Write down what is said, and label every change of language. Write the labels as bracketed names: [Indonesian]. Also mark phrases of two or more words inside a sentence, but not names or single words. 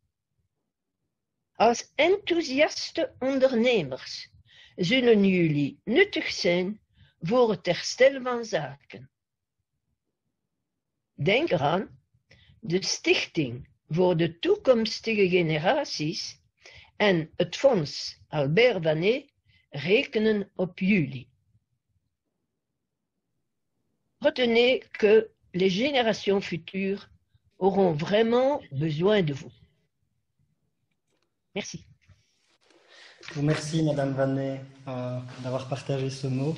[Dutch] Als enthousiaste ondernemers zullen jullie nuttig zijn voor het herstel van zaken. Denk eraan, de Stichting voor de toekomstige generaties en het Fonds Albert Vanet rekenen op jullie. [French] Retenez que les générations futures auront vraiment besoin de vous. Merci. Je vous remercie, Madame Vanet, d'avoir partagé ce mot.